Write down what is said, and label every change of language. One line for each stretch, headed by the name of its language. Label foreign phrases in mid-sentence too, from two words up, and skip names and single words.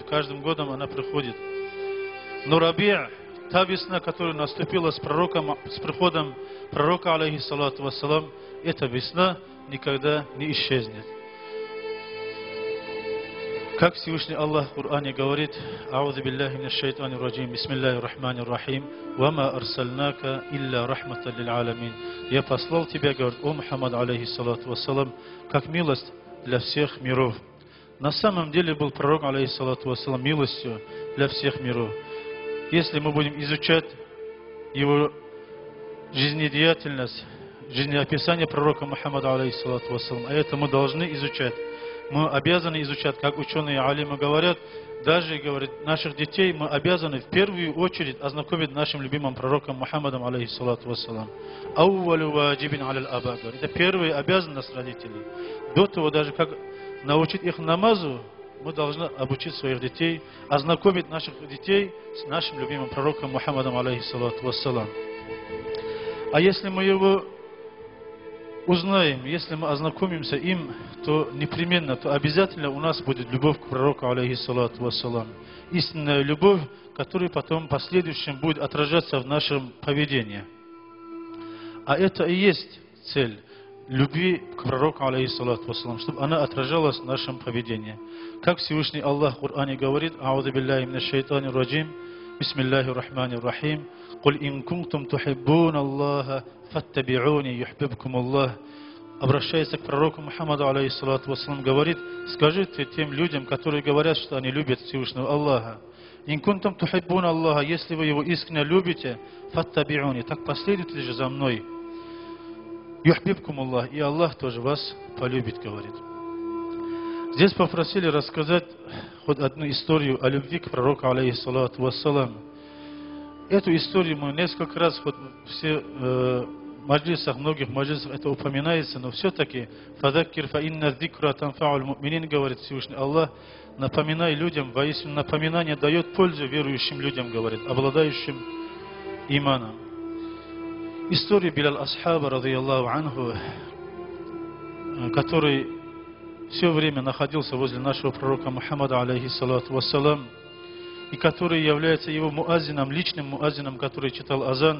Russian: Каждым годом она приходит. Но Раби', та весна, которая наступила с приходом пророка,
Arabic: عليه الصلاة والسلام,
Russian: эта весна никогда не исчезнет. Как Всевышний Аллах в Коране говорит:
Arabic: «أعوذ بالله من الشيطان الرجيم بسم الله الرحمن الرحيم وما أرسلناك إلا رحمة للعالمين».
Russian: Я послал тебя, говорит, о Мухаммад,
Arabic: عليه الصلاة والسلام,
Russian: как милость для всех миров. На самом деле был пророк,
Arabic: عليه الصلاة والسلام,
Russian: милостью для всех миров. Если мы будем изучать его жизнедеятельность, жизнеописание пророка Мухаммада,
Arabic: عليه الصلاة والسلام,
Russian: а это мы должны изучать. Мы обязаны изучать, как ученые алимы говорят, даже, говорят, наших детей мы обязаны в первую очередь ознакомить нашим любимым пророком Мухаммадом,
Arabic: عليه الصلاة والسلام. أول واجب على الآباء.
Russian: Это первая обязанность родителей. До того, даже как научить их намазу, мы должны обучить своих детей, ознакомить наших детей с нашим любимым пророком Мухаммадом,
Arabic: عليه الصلاة والسلام.
Russian: А если мы его узнаем, если мы ознакомимся им, то непременно, то обязательно у нас будет любовь к пророку,
Arabic: عليه الصلاة والسلام.
Russian: Истинная любовь, которая потом в последующем будет отражаться в нашем поведении. А это и есть цель любви к пророку,
Arabic: عليه الصلاة والسلام,
Russian: чтобы она отражалась в нашем поведении. Как Всевышний Аллах в Коране говорит:
Arabic: «أعوذ بالله من الشيطان الرجيم بسم الله الرحمن الرحيم قل إن كنتم تحبون الله فاتبعوني يحببكم الله».
Russian: Обращается к пророку Мухаммаду,
Arabic: عليه الصلاة والسلام,
Russian: говорит: скажите тем людям, которые говорят, что они любят Всевышнего Аллаха:
Arabic: إن كنتم تحبون الله,
Russian: если вы его искренне любите, фаттаби'уни, так последуйте же за мной.
Arabic: يحببكم الله,
Russian: и Аллах тоже вас полюбит, говорит. Здесь попросили рассказать хоть одну историю о любви к пророку,
Arabic: عليه الصلاة والسلام.
Russian: Эту историю мы несколько раз, хоть все маджлисах, многих маджлисах это упоминается, но все-таки
Arabic: «فذكر فإن الذكرى تنفع المؤمنين»,
Russian: говорит Всевышний Аллах, напоминай людям, воистину напоминание дает пользу верующим людям, говорит, обладающим иманом. История Билаль Асхаба,
Arabic: رضي الله عنه,
Russian: который все время находился возле нашего пророка Мухаммада,
Arabic: عليه الصلاة والسلام,
Russian: и который является его муаззином, личным муаззином, который читал азан.